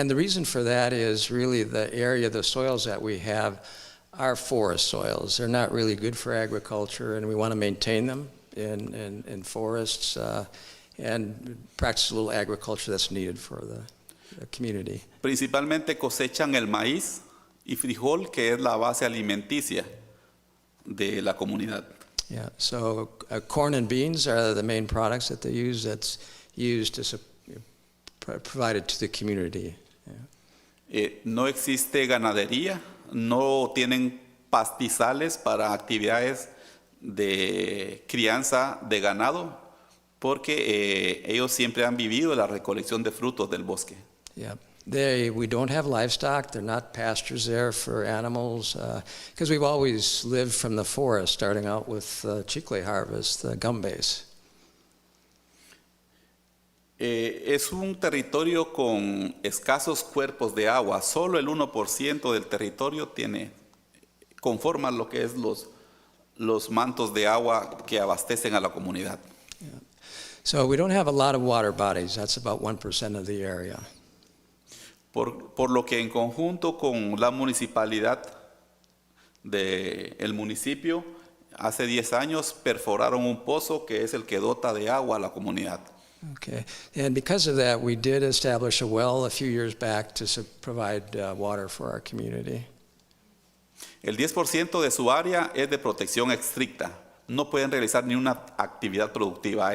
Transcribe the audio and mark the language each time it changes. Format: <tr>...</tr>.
<en>And the reason for that is really the area, the soils that we have are forest soils. They're not really good for agriculture, and we want to maintain them in forests and practice a little agriculture that's needed for the community.</en> <es>Principalmente cosechan el maíz y frijol, que es la base alimenticia de la comunidad.</es> <en>Yeah, so corn and beans are the main products that they use, that's used to provided to the community. Yeah.</en> <es>No existe ganadería, no tienen pastizales para actividades de crianza de ganado, porque ellos siempre han vivido la recolección de frutos del bosque.</es> <en>Yeah. We don't have livestock. They're not pastures there for animals, because we've always lived from the forest, starting out with chicle harvest, the gum base.</en> <es>Es un territorio con escasos cuerpos de agua. Solo el 1% del territorio conforma lo que es los mantos de agua que abastecen a la comunidad.</es> <en>So we don't have a lot of water bodies. That's about 1% of the area.</en> <es>Por lo que en conjunto con la municipalidad del municipio, hace 10 años perforaron un pozo que es el que dota de agua a la comunidad.</es> <en>Okay. And because of that, we did establish a well a few years back to provide water for our community.</en> <es>El 10% de su área es de protección estricta. No pueden realizar ni una actividad productiva.</es>